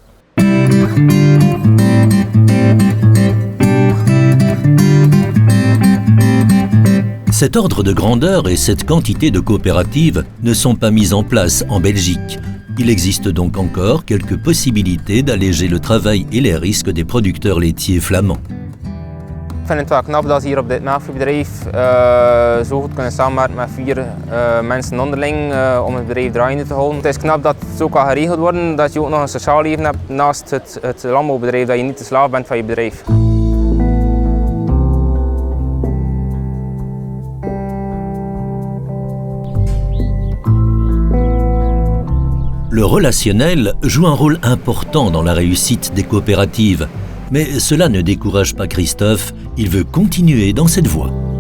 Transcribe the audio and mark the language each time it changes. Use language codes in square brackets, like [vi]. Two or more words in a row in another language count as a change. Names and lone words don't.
[fr] Cet ordre de grandeur et cette quantité de coopératives ne sont pas mises en place en Belgique. Il existe donc encore quelques possibilités d'alléger le travail et les risques des producteurs laitiers flamands. [nl] Ik vind het wel knap dat ze hier op dit melkveebedrijf zo goed kunnen samenwerken met 4 mensen onderling om het bedrijf draaiende te houden. Het is knap dat het zo kan geregeld worden, dat je ook nog een sociaal leven hebt naast het landbouwbedrijf, dat je niet de slaaf bent van je bedrijf. [fr] Le relationnel joue un rôle important dans la réussite des coopératives. Mais cela ne décourage pas Christophe, il veut continuer dans cette voie.